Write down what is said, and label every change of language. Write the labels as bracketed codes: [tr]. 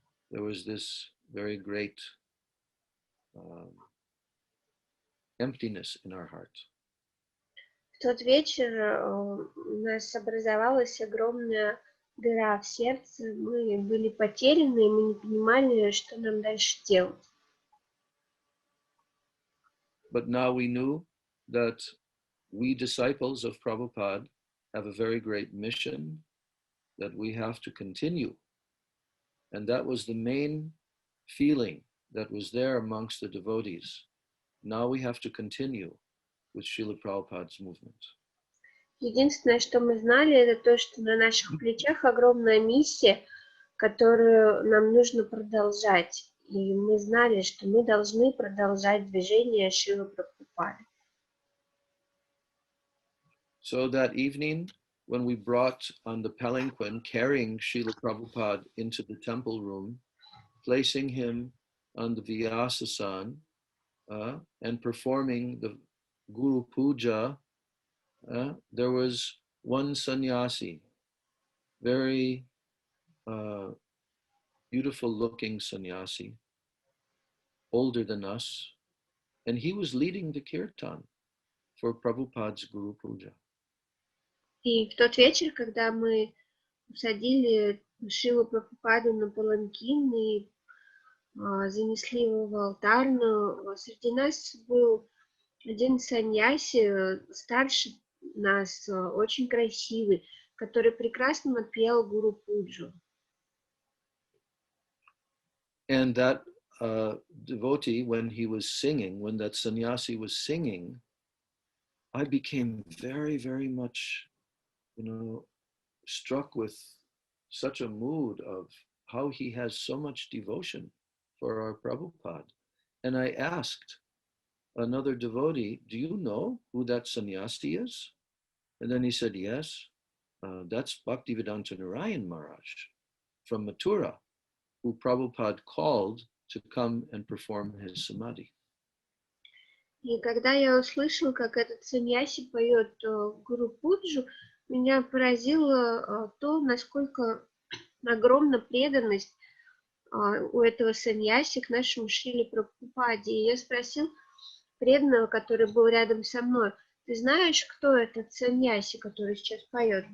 [en] There was this very great emptiness in our heart. [ru] В тот вечер у нас образовалась огромная дыра в сердце, мы были потеряны, и мы не понимали, что нам дальше делать. [en] But now we knew that we disciples of Prabhupada have a very great mission that we have to continue. And that was the main feeling that was there amongst the devotees. Now we have to continue with Srila Prabhupada's movement. [ru] Единственное, что мы знали, это то, что на наших плечах огромная миссия, которую нам нужно продолжать. И мы знали, что мы должны продолжать движение Шрилы Прабхупады. [en] So that evening, when we brought on the palanquin, carrying Srila Prabhupada into the temple room, placing him on the Vyasasan, and performing the Guru Puja, there was one sannyasi, very beautiful looking sannyasi, older than us, and he was leading the kirtan for Prabhupada's Guru Puja. [ru] И в тот вечер, когда мы усадили Шрилу Прабхупаду на паланкин и занесли его в алтарную, среди нас был один саньяси, старше нас, очень красивый, который прекрасно пел Гуру Пуджу. [en] And that devotee, when he was singing, when that sannyasi was singing, I became very, very much, struck with such a mood of how he has so much devotion for our Prabhupada. And I asked another devotee, do you know who that sannyasi is? And then he said, yes, that's Bhaktivedanta Narayan Maharaj from Mathura, who Prabhupada called to come and perform his samadhi. [ru] И когда я услышал, как этот саньяси поет Гуру Пуджу, меня поразило то, насколько огромна преданность у этого саньяси к нашему Шриле Прабхупаде. И я спросил преданного, который был рядом со мной, ты знаешь, кто этот саньяси, который сейчас поет?